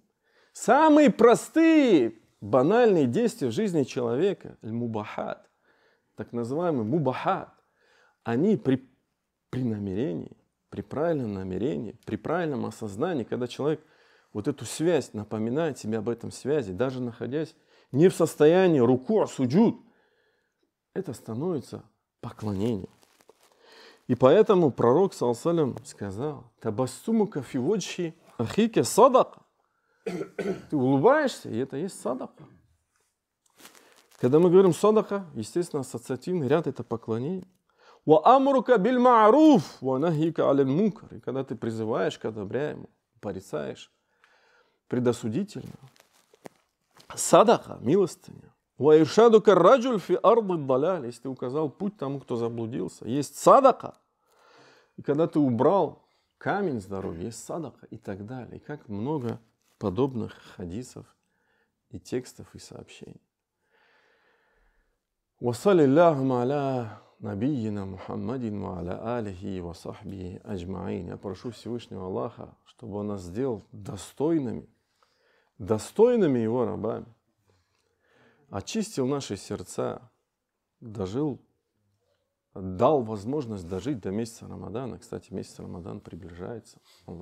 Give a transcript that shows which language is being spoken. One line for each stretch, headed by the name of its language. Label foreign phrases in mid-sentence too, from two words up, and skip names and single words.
Russian: Самые простые, банальные действия в жизни человека, аль-мубахат, так называемый мубахат, они при намерении, при правильном намерении, при правильном осознании, когда человек вот эту связь напоминает себе об этом связи, даже находясь не в состоянии руку, суджуд, это становится поклонением. И поэтому пророк саллаллаху сказал:
Arabic: تبسمك في وجه أخيك صدقة.
Russian: Ты улыбаешься, и это есть садака. Когда мы говорим садака, естественно, ассоциативный ряд — это поклонение.
Arabic: وأمرك بالمعروف ونهيك المنكر.
Russian: И когда ты призываешь к одобряемому, порицаешь предосудительно. Садака, милостыня.
Arabic: وإرشادك الرجل في أرض الضلال.
Russian: Если ты указал путь тому, кто заблудился, есть садака. И когда ты убрал камень с дороги, есть садака и так далее. И как много подобных хадисов и текстов и сообщений.
Arabic: وصلى الله على نبينا محمد وعلى آله وصحبه أجمعين.
Russian: Я прошу Всевышнего Аллаха, чтобы Он нас сделал достойными достойными Его рабами, очистил наши сердца, дал возможность дожить до месяца Рамадана. Кстати, месяц Рамадан приближается.